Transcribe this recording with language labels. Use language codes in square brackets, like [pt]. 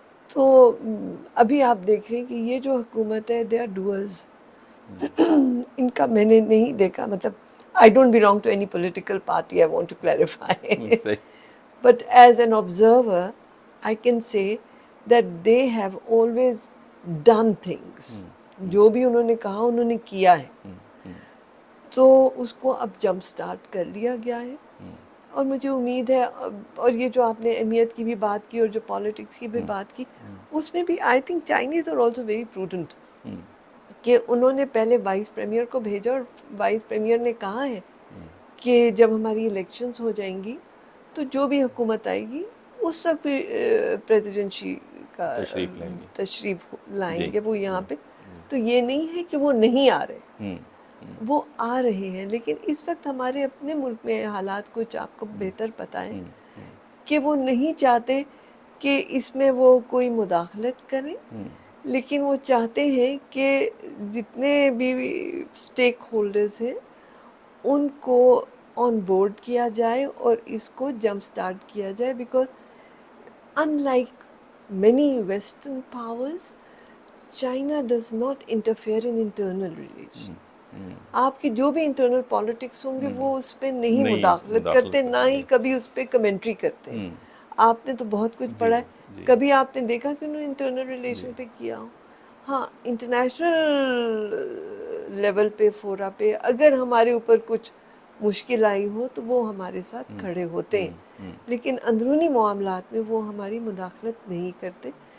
[ur] تو ابھی آپ دیکھ رہے ہیں کہ یہ جو حکومت ہے [en] They are doers. [ur] ان کا میں نے نہیں دیکھا، مطلب [en] I don't belong to any political party, I want to clarify. [ur] صحیح. [en] But as an observer, I can say that they have always done things. [ur] جو بھی انہوں نے کہا انہوں نے کیا ہے. تو اس کو اب جمپ سٹارٹ کر لیا گیا ہے. اور مجھے امید ہے، اور یہ جو آپ نے اہمیت کی بھی بات کی اور جو پالیٹکس کی بھی بات کی، اس میں بھی [en] I think Chinese are also very prudent [ur] کہ انہوں نے پہلے وائس پریمیئر کو بھیجا اور وائس پریمیئر نے کہا ہے کہ جب ہماری الیکشنز ہو جائیں گی تو جو بھی حکومت آئے گی اس وقت بھی پریزیڈنسی کا تشریف لائیں گے وہ یہاں پہ. تو یہ نہیں ہے کہ وہ نہیں آ رہے، وہ آ رہے ہیں. لیکن اس وقت ہمارے اپنے ملک میں حالات کچھ آپ کو بہتر پتہ ہے کہ وہ نہیں چاہتے کہ اس میں وہ کوئی مداخلت کریں، لیکن وہ چاہتے ہیں کہ جتنے بھی اسٹیک ہولڈرز ہیں ان کو آن بورڈ کیا جائے اور اس کو جمپ سٹارٹ کیا جائے. [en] Because unlike many western powers, China does not interfere in internal relations. [ur] آپ کی جو بھی انٹرنل پالیٹکس ہوں گے وہ اس پہ نہیں مداخلت کرتے، نہ ہی کبھی اس پہ کمنٹری کرتے ہیں. آپ نے تو بہت کچھ پڑھا ہے، کبھی آپ نے دیکھا کہ انہوں نے انٹرنل ریلیشن پہ کیا ہو. ہاں انٹرنیشنل لیول پہ فورا پہ اگر ہمارے اوپر کچھ مشکل آئی ہو تو وہ ہمارے ساتھ کھڑے ہوتے ہیں، لیکن اندرونی معاملات میں وہ ہماری مداخلت نہیں کرتے.